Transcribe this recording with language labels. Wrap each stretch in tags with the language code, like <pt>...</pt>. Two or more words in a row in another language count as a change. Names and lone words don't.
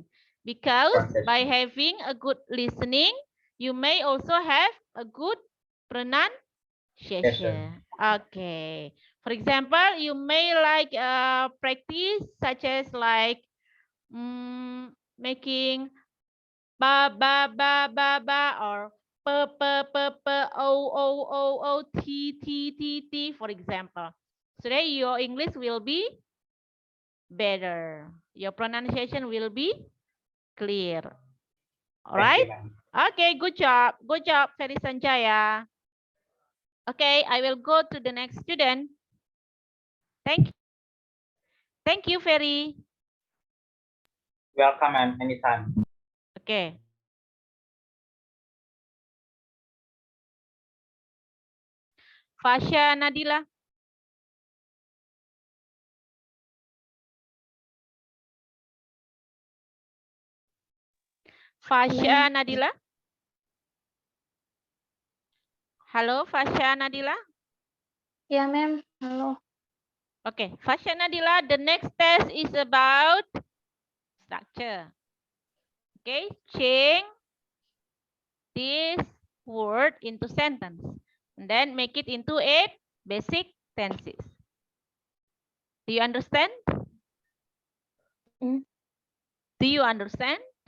<en>Because by having a good listening, you may also have a good pronunciation. Okay. For example, you may like practice such as like making ba ba ba ba ba or p p p p o o o o t t t t, for example. So that your English will be better. Your pronunciation will be clear. All Thank you, right? ma'am. Okay, good job. Good job, Ferry Sanjaya. Okay, I will go to the next student. Thank you. Thank you, Ferry. Welcome, ma'am. Anytime. Okay. Fasha Nadila. Fasha Nadila. Halo, Fasha Nadila. Ya, ma'am. Halo. Okay, Fasha Nadila, the next test is about structure. Okay, change this word into sentence and then make it into 8 basic tenses. Do you understand? Do you understand?</en>